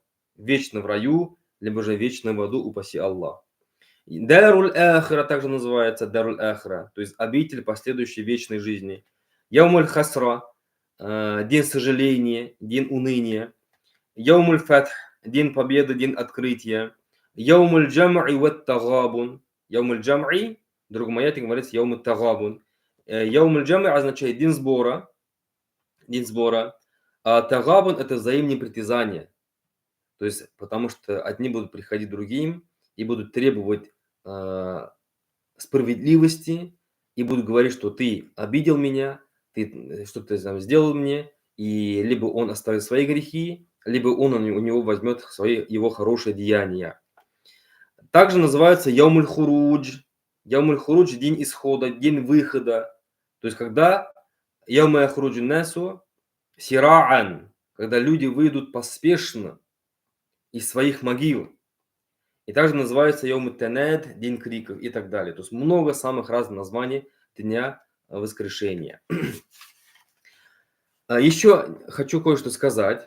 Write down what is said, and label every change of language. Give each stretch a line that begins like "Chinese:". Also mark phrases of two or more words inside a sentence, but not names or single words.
Russian: Вечно в раю, либо же вечно в аду, упаси Аллах.
Arabic: دار الأخرى
Russian: также называется
Arabic: دار الأخرى,
Russian: то есть обитель последующей вечной жизни.
Arabic: يوم الحسرة,
Russian: день сожаления, день уныния.
Arabic: يوم الفتح,
Russian: день победы, день открытия.
Arabic: يوم الجمع والتغابن. يوم الجمع,
Russian: в другом аяте говорится
Arabic: يوم التغابن. يوم الجمع
Russian: означает день сбора. День сбора. А тагабун – это взаимные притязания. То есть, потому что одни будут приходить другим и будут требовать справедливости, и будут говорить, что ты обидел меня, ты что-то там сделал мне, и либо он оставит свои грехи, либо он у него возьмет его хорошие деяния. Также называется
Arabic: يوم الخروج. يوم الخروج
Russian: – день исхода, день выхода. То есть, когда
Arabic: يوم الخروج الناس سراعا,
Russian: когда люди выйдут поспешно из своих могил. И также называется
Arabic: يوم التناد,
Russian: день криков и так далее. То есть много самых разных названий дня воскрешения. Еще хочу кое-что сказать.